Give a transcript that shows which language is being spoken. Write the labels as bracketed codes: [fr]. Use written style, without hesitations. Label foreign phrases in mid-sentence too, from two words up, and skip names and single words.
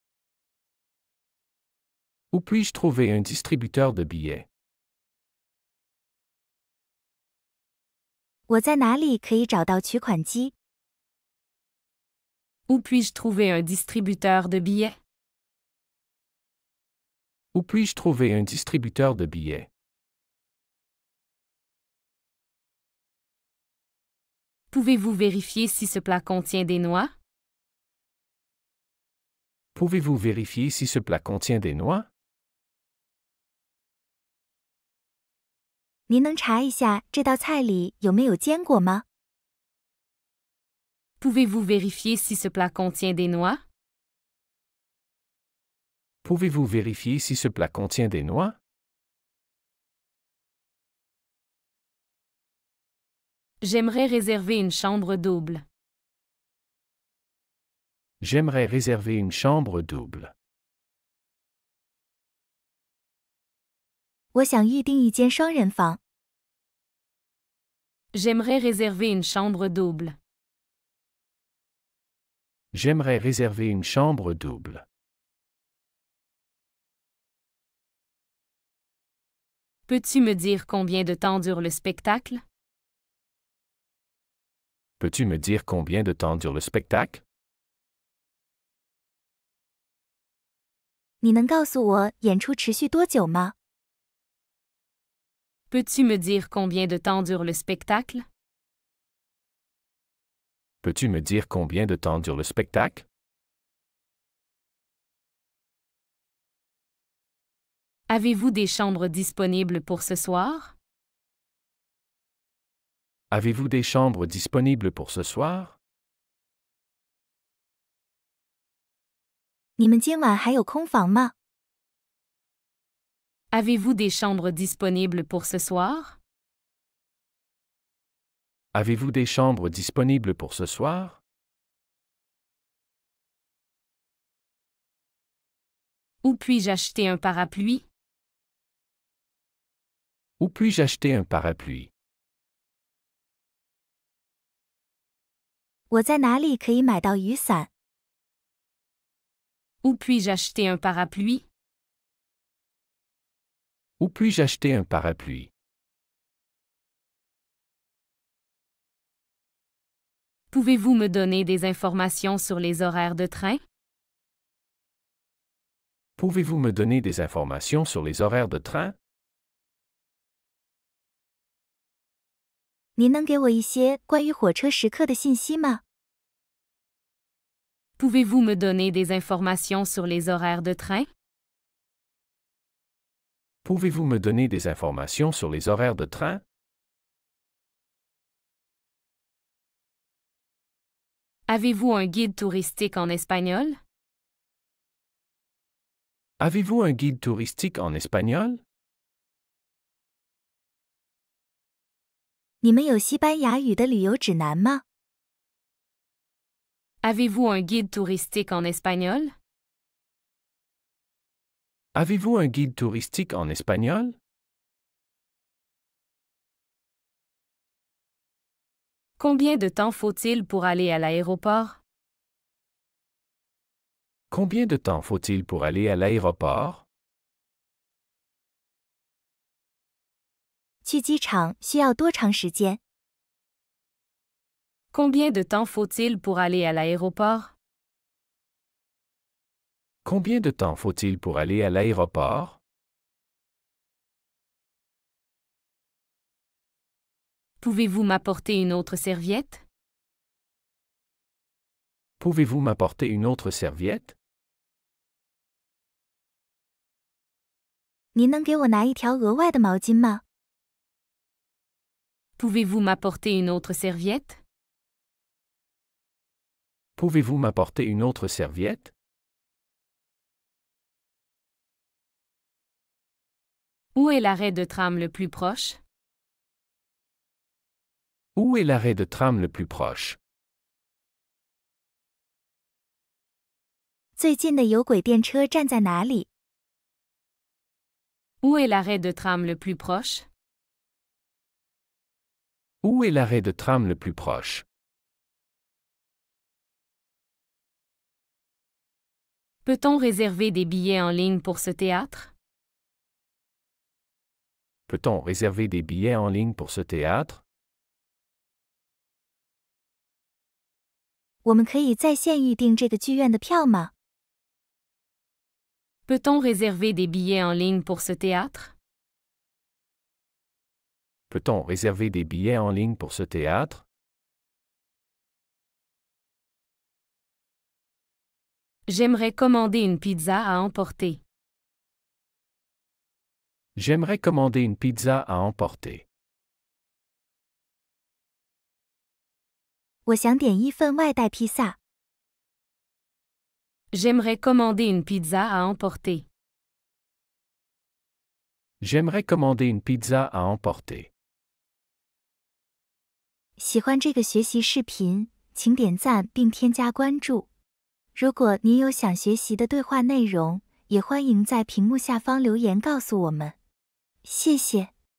[fr] Où puis-je trouver un distributeur de billets? [zh] 我在哪里可以找到取款机？ [fr] Où puis-je trouver un distributeur de billets? Où puis-je trouver un distributeur de billets? Pouvez-vous vérifier si ce plat contient des noix? Pouvez-vous vérifier si ce plat contient des noix? [zh] 您能查一下这道菜里有没有坚果吗？ [fr] Pouvez-vous vérifier si ce plat contient des noix? Pouvez-vous vérifier si ce plat contient des noix? J'aimerais réserver une chambre double. J'aimerais réserver une chambre double. [zh] 我想预订一间双人房。 [fr] J'aimerais réserver une chambre double. J'aimerais réserver une chambre double. Peux-tu me dire combien de temps dure le spectacle? Peux-tu me dire combien de temps dure le spectacle? [zh] 你能告诉我演出持续多久吗？ [fr] Peux-tu me dire combien de temps dure le spectacle? Peux-tu me dire combien de temps dure le spectacle? Avez-vous des chambres disponibles pour ce soir? Avez-vous des chambres disponibles pour ce soir? [zh] 你们今晚还有空房吗？ [fr] Avez-vous des chambres disponibles pour ce soir? Avez-vous des chambres disponibles pour ce soir? Où puis-je acheter un parapluie? Où puis-je acheter un parapluie? [zh] 我在哪里可以买到雨伞？ [fr] Où puis-je acheter un parapluie? Où puis-je acheter un parapluie? Pouvez-vous me donner des informations sur les horaires de train? Pouvez-vous me donner des informations sur les horaires de train? [zh] 您能给我一些关于火车时刻的信息吗？ [fr] Pouvez-vous me donner des informations sur les horaires de train? Pouvez-vous me donner des informations sur les horaires de train? Avez-vous un guide touristique en espagnol? Avez-vous un guide touristique en espagnol? [zh] 你们有西班牙语的旅游指南吗？ [fr] Avez-vous un guide touristique en espagnol? Avez-vous un guide touristique en espagnol? Combien de temps faut-il pour aller à l'aéroport? Combien de temps faut-il pour aller à l'aéroport? [zh] 去机场需要多长时间？ [fr] Combien de temps faut-il pour aller à l'aéroport? Combien de temps faut-il pour aller à l'aéroport? Pouvez-vous m'apporter une autre serviette? Pouvez-vous m'apporter une autre serviette? [zh] 您能给我拿一条额外的毛巾吗？ [fr] Pouvez-vous m'apporter une autre serviette? Pouvez-vous m'apporter une autre serviette? Où est l'arrêt de tram le plus proche? Où est l'arrêt de tram le plus proche? [zh] 最近的有轨电车站在哪里？ [fr] Où est l'arrêt de tram le plus proche? Où est l'arrêt de tram le plus proche? Peut-on réserver des billets en ligne pour ce théâtre? Peut-on réserver des billets en ligne pour ce théâtre? [zh] 我们可以在线预订这个剧院的票吗？ [fr] Peut-on réserver des billets en ligne pour ce théâtre? Peut-on réserver des billets en ligne pour ce théâtre? J'aimerais commander une pizza à emporter. J'aimerais commander une pizza à emporter. [zh] 我想点一份外带披萨。 [fr] J'aimerais commander une pizza à emporter. J'aimerais commander une pizza à emporter. [zh] 喜欢这个学习视频，请点赞并添加关注。如果您有想学习的对话内容，也欢迎在屏幕下方留言告诉我们。谢谢。